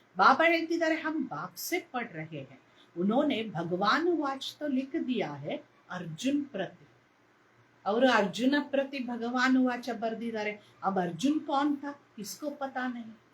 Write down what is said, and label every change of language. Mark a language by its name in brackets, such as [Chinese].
[Kannada] ಬಾಬಾ ಹೇಳ್ತಿದ್ದಾರೆ, [Hindi] ಹಮ್ ಬಾಪ್ ಸೆ ಪढ़ रहे हैं। उन्होंने भगवान वाच तो लिख दिया है अर्जुन प्रति। [Kannada] ಅವರು ಅರ್ಜುನ ಪ್ರತಿ ಭಗವಾನ್ ವಾಚ ಬರ್ದಿದ್ದಾರೆ. [Hindi] अब अर्जुन कौन था किसको पता नहीं।